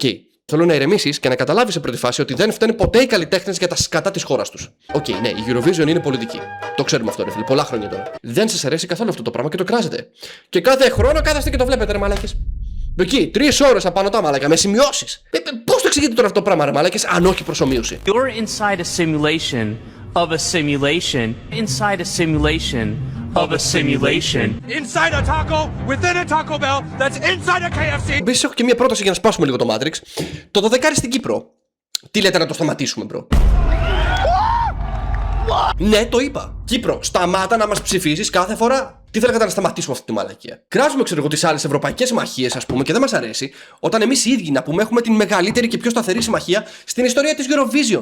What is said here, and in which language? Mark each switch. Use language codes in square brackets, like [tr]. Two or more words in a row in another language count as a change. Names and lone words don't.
[el] Θέλω να ηρεμήσεις και να καταλάβεις σε πρώτη φάση ότι δεν φταίνε ποτέ οι καλλιτέχνες για τα σκατά της χώρας τους. Οκ, ναι, η Eurovision είναι πολιτική. Το ξέρουμε αυτό, ρε φίλε, πολλά χρόνια τώρα. Δεν σας αρέσει καθόλου αυτό το πράγμα και το κράζετε. Και κάθε χρόνο κάθεστε και το βλέπετε, ρε μαλάκες. Εκεί, 3 ώρες απάνω τα μαλάκα, με σημειώσεις. Πώς το εξηγείτε τώρα αυτό το πράγμα, ρε μαλάκες, αν όχι προσομοίωση? [en] You're inside a simulation of a simulation inside a simulation of a simulation. Inside a taco, within a Taco Bell, that's inside a KFC. [el] Επίσης έχω και μια πρόταση για να σπάσουμε λίγο το Matrix. Το 12 στην Κύπρο. Τι λέτε να το σταματήσουμε, μπρο? Ναι, το είπα. Κύπρο, σταμάτα να μας ψηφίζεις κάθε φορά. Τι θέλετε να σταματήσουμε αυτή τη μαλακία? Κράζουμε, ξέρω εγώ, τις άλλες ευρωπαϊκές συμμαχίες, ας πούμε, και δεν μας αρέσει όταν εμείς οι ίδιοι, να πούμε, έχουμε την μεγαλύτερη και πιο σταθερή συμμαχία στην ιστορία της Eurovision.